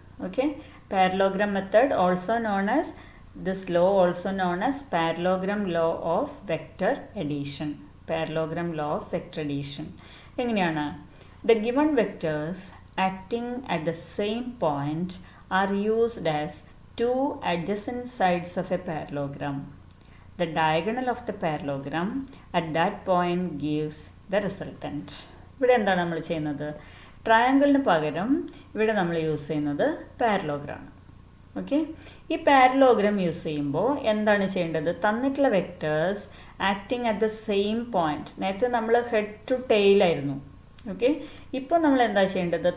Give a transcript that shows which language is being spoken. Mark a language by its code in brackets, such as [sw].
[en] Okay, parallelogram method also known as this law also known as parallelogram law of vector addition. [ml] Parallelogram law of vector addition എങ്ങനെയാണ്? [en] The given vectors acting at the same point are used as two adjacent sides of a parallelogram. The diagonal of the parallelogram at that point gives the resultant. [ml] ഇവിടെ എന്താണ് നമ്മൾ ചെയ്യുന്നത്? ട്രയാങ്കിളിന് പകരം ഇവിടെ നമ്മൾ use ചെയ്യുന്നത് parallelogram. Okay, ഈ parallelogram use ചെയ്യുമ്പോൾ എന്താണ് ചെയ്യേണ്ടത്? തന്നിട്ടുള്ള [en] Vectors acting at the same point. [ml] നേരത്തെ നമ്മൾ ഹെഡ് ടു ടെയിലായിരുന്നു. ഓക്കെ, ഇപ്പോൾ നമ്മൾ എന്താ ചെയ്യേണ്ടത്?